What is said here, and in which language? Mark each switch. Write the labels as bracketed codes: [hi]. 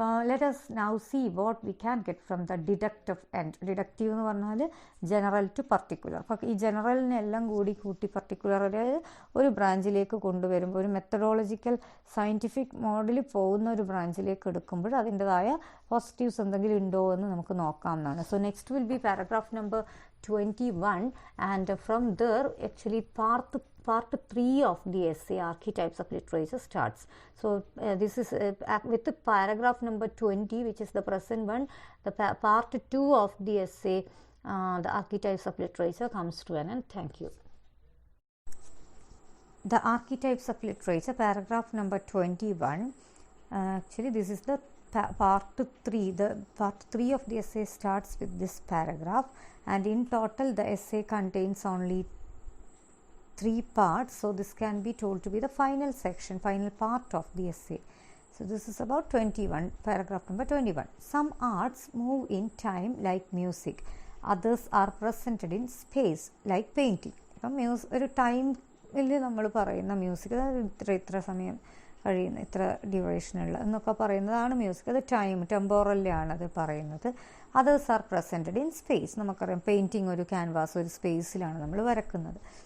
[en] Let us now see what we can get from the deductive end. [ml] Deductive എന്ന് പറഞ്ഞാൽ [en] General to particular. [ml] അപ്പോൾ ഈ ജനറലിനെല്ലാം കൂടി കൂട്ടി പർട്ടിക്കുലർ ഒരു ബ്രാഞ്ചിലേക്ക് കൊണ്ടുവരുമ്പോൾ, ഒരു മെത്തഡോളജിക്കൽ സയൻറ്റിഫിക് മോഡിൽ പോകുന്ന ഒരു ബ്രാഞ്ചിലേക്ക് എടുക്കുമ്പോൾ അതിൻ്റെതായ പോസിറ്റീവ്സ് എന്തെങ്കിലും ഉണ്ടോ എന്ന് നമുക്ക് നോക്കാം എന്നാണ്. [en] So next will be paragraph number 21, and from there actually part 3 of the essay Archetypes of Literature starts. So this is with the paragraph number 20, which is the present one. The part 2 of the essay the Archetypes of Literature comes to an end. Thank you. The Archetypes of Literature, paragraph number 21. Actually this is the part 3. The part 3 of the essay starts with this paragraph, and in total the essay contains only 3 parts, so this can be told to be the final section, final part of the essay. So this is about 21, paragraph number 21. Some arts move in time like music, others are presented in space like painting. [ml] ഒരു ടൈമിൽ നമ്മൾ പറയുന്ന music, അതായത് ഇത്ര സമയം കഴിയുന്ന, ഇത്ര ഡ്യൂറേഷനുള്ള എന്നൊക്കെ പറയുന്നതാണ് മ്യൂസിക്. അത് ടെമ്പോറലിലാണ് അത് പറയുന്നത്. [en] Others are presented in space. [ml] നമുക്കറിയാം പെയിൻറ്റിങ് ഒരു ക്യാൻവാസ്, ഒരു സ്പേസിലാണ് നമ്മൾ വരക്കുന്നത്.